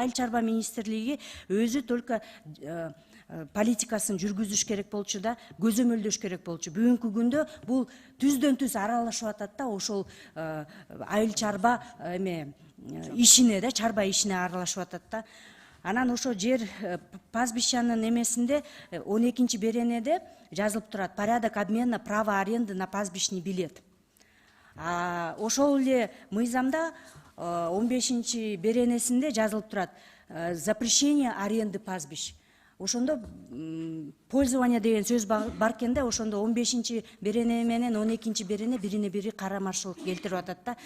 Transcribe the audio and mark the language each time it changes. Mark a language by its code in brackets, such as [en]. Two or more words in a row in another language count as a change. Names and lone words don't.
[ky] Айыл чарба министрлиги өзү только политикасын жүргүзүш керек болчу да, көзөмөлдөш керек болчу. Бүгүнкү күндө бул түздөн түз аралашып атат да, ошол айыл чарба ишине да, чарба ишине аралашып атат да. Анан ошо жер пастбищанын эмесинде 12 беренеде жазылып турат: [ru] порядок обмена права аренды на пастбищный билет. [ky] Ошол эле мыйзамда 15 беренесинде жазылып турат: [ru] запрещение аренды пастбищ. [ky] Ошондо пользование деген сөз бар экенде, ошондо 15 берене менен 12 берене бирине бири карамашылык келтирип атат да.